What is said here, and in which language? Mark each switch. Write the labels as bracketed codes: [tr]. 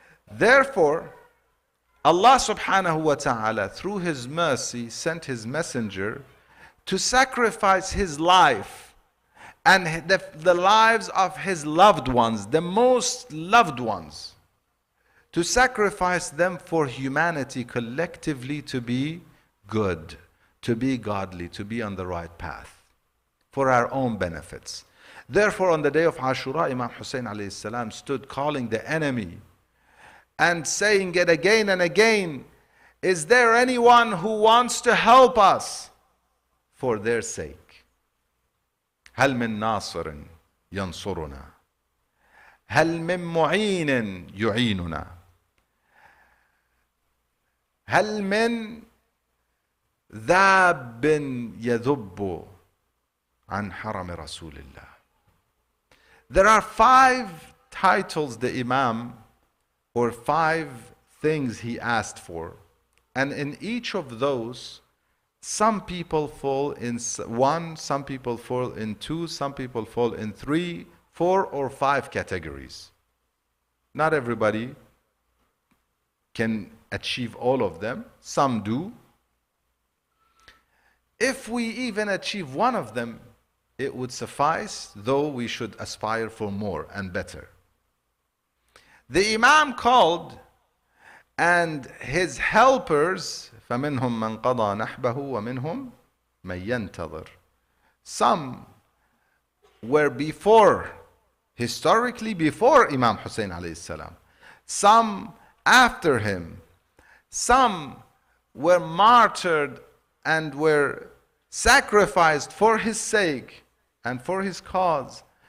[en] Therefore, Allah subhanahu wa ta'ala through His mercy sent His messenger to sacrifice His life and the lives of His loved ones, the most loved ones, to sacrifice them for humanity collectively to be good, to be godly, to be on the right path, for our own benefits. Therefore, on the day of Ashura, Imam Hussein alayhi salam stood calling the enemy and saying it again and again, is there anyone who wants to help us for their sake? [ar] هل من ناصر ينصرنا هل من معين يعيننا هل من ذاب يذب عن حرم رسول الله. [en] There are 5 titles the Imam, or 5 things he asked for, and in each of those some people fall in 1, some people fall in 2, some people fall in 3, 4 or 5 categories. Not everybody can achieve all of them. Some do. If we even achieve one of them, it would suffice, though we should aspire for more and better. The Imam called, and his helpers, [ar] فَمِنْهُمْ مَنْ قَضَى نَحْبَهُ وَمِنْهُمْ مَنْ يَنْتَظِرُ. [en] Some were before, historically before Imam Hussein alayhi salam. Some after him. Some were martyred and were sacrificed for his sake and for his cause.